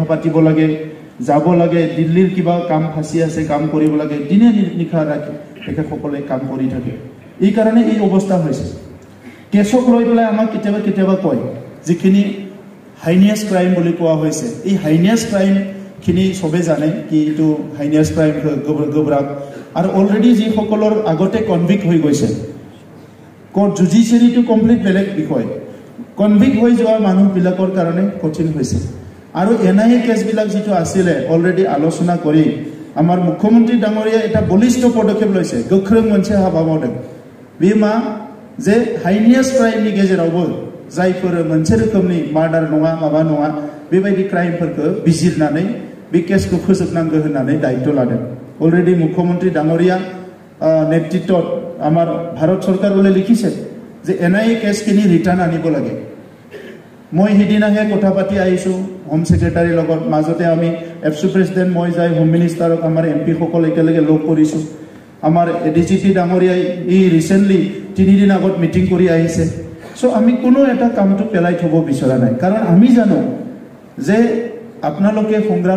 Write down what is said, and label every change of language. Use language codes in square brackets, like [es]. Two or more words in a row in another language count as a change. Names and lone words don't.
[as] পাতিব লাগে যাব লাগে দিল্লীৰ কিবা কাম ফাঁচি আছে কাম কৰিব লাগে দিনে নিশা ৰাখি তেখেতসকলে কাম কৰি থাকে এই কাৰণে এই অৱস্থা হৈছে কেছক লৈ পেলাই আমাক কেতিয়াবা কেতিয়াবা কয় যিখিনি হাইনিয়াছ ক্ৰাইম বুলি কোৱা হৈছে এই হাইনিয়াছ ক্ৰাইমখিনি চবে জানে কি এইটো হাইনিয়াছ ক্ৰাইম গোবৰাক আৰু অলৰেডি যিসকলৰ আগতে কনভিক্ট হৈ গৈছে কোৰ্ট জুডিচিয়াৰীটো কমপ্লিট বেলেগ বিষয় কনভিক্ট হৈ যোৱা মানুহবিলাকৰ কাৰণে কঠিন হৈছে আৰু এনআইএ কেছবিলাক যিটো আছিলে অলৰেডি আলোচনা কৰি আমাৰ মুখ্যমন্ত্ৰী ডাঙৰীয়া এটা বলিষ্ঠ পদক্ষেপ লৈছে [brx] গোখ্ৰং मोनसे हाबा मावदों बे मा जे हाइनियास क्राइमनि गेजेरावबो जायफोर मोनसे रोखोमनि मार्डार नङा माबा नङा बेबायदि क्राइमफोरखौ बिजिरनानै बे केसखौ फोजोबनांगौ होननानै दायित्व लादों [as] অলৰেডি মুখ্যমন্ত্ৰী ডাঙৰীয়া নেতৃত্বত আমাৰ ভাৰত চৰকাৰলৈ লিখিছে যে এনআইএ কেছখিনি ৰিটাৰ্ণ আনিব লাগে মই হিদিনাহে কথা পাতি আহিছো হোম সেক্ৰেটাৰীৰ লগত মাজতে আমি এফচু প্ৰেসিডেন্ট মই যাই হোম মিনিষ্টাৰক আমাৰ এমপি সকল একেলগে লগ কৰিছো আমাৰ এডিজিপি ডাঙৰীয়াই এই ৰিসেন্টলি 3 দিন আগত মিটিং কৰি আহিছে সো আমি কোনো এটা কামটো পেলাই থব বিচৰা নাই কাৰণ আমি জানো যে আপোনালোকে সংগ্ৰাম